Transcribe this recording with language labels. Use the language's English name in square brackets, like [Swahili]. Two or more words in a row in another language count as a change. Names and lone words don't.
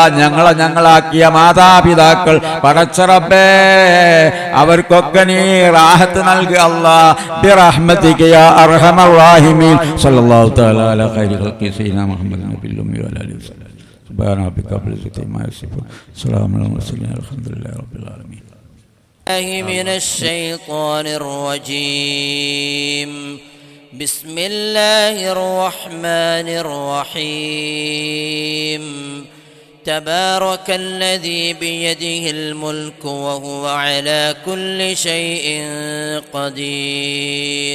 [Malayalam] ഞങ്ങളാക്കിയ മാതാപിതാക്കൾ പടച്ചറബ്ബേ, അവർക്കൊക്കെ നീ റാഹത്ത് നൽകുക അല്ലാ. [Arabic] برحمتك يا أرحم الراحمين. صلى الله تعالى على خير خلق سيدنا محمد النبي الأمي وعلى آله وسلم. سبحان ربك رب العزة عما يصفون. سلام على المرسلين. الحمد لله رب العالمين. من الشيطان الرجيم. بسم الله الرحمن الرحيم. تبارك الذي بيده الملك وهو على كل شيء قدير.